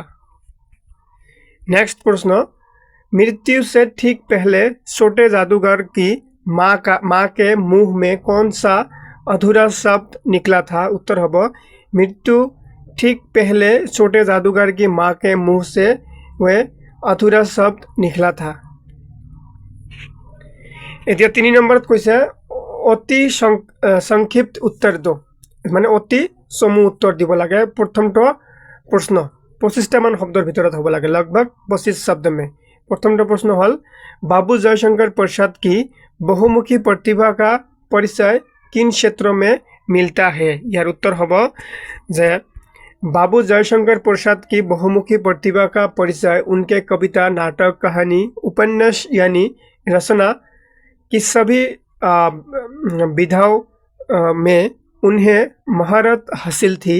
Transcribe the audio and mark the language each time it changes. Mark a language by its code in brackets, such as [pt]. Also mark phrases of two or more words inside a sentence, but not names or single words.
[hi] नेक्स्ट प्रश्न मृत्यु से ठीक पहले छोटे जादूगर की माँ के मुंह में कौन सा अधूरा शब्द निकला था। उत्तर होगा मृत्यु ठीक पहले छोटे जादूगर की माँ के मुंह से वह अधूरा शब्द निकला था। [as] এতিয়া 3 নম্বৰত কৈছে অতি সংক্ষিপ্ত উত্তৰ দো। মানে অতি চমু উত্তৰ দিব লাগে। প্ৰথমটো প্ৰশ্ন 25টা মান শব্দৰ ভিতৰত হ'ব লাগে, [hi] लगभग 25 शब्द में। प्रथम प्रश्न हल बाबू जयशंकर प्रसाद की बहुमुखी प्रतिभा का परिचय किन क्षेत्रों में मिलता है? यार [as] উত্তৰ হ'ব যে [hi] बाबू जयशंकर प्रसाद की बहुमुखी प्रतिभा का परिचय उनके कविता, नाटक, कहानी, उपन्यास यानी रचना की सभी विधाओं में उन्हें महारत हासिल थी।